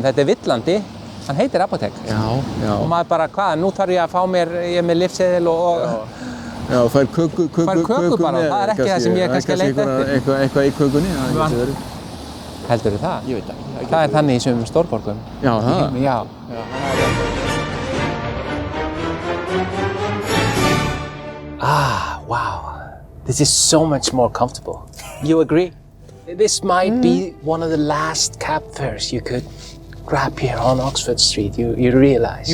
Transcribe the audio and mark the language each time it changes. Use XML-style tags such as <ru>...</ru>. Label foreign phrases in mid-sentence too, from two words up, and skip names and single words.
<is>Þetta er villandi. Hann heitir apótek. Já. Og maður bara, hvað, nú þarf ég að fá mér, ég er með lyfseðil og... Já, fær köku bara, það er ekki það sem ég kannski að leita eftir. Eitthvað í kökunni, það getur verið. Heldurðu það? Ég veit ekki. Það er þannig í sumum stórborgum. Já, það? Já.</is> <en>Wow. This is so much more comfortable. You agree? This might be one of the last cab fares you could grab here on Oxford Street, you realize?</en>